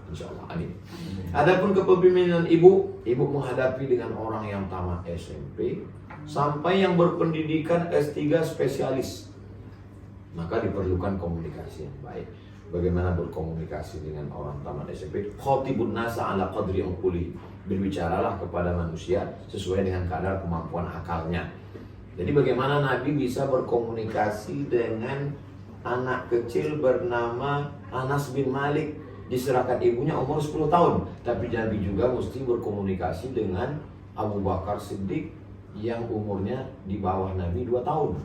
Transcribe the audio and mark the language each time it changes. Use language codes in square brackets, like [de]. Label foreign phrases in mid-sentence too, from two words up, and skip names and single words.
[ar] إن شاء الله، آمين. [id] Adapun kepemimpinan ibu menghadapi dengan orang yang tamat SMP sampai yang berpendidikan S3 spesialis, maka diperlukan komunikasi yang baik. Bagaimana berkomunikasi dengan orang tamat SMP? [ar] خاطبوا الناس على قدر عقولهم. [id] Berbicaralah kepada manusia sesuai dengan kadar kemampuan akalnya. Jadi bagaimana Nabi bisa berkomunikasi dengan anak kecil bernama Anas bin Malik, diserahkan ibunya umur 10 tahun. Tapi Nabi juga mesti berkomunikasi dengan Abu Bakar Siddiq yang umurnya di bawah Nabi 2 tahun.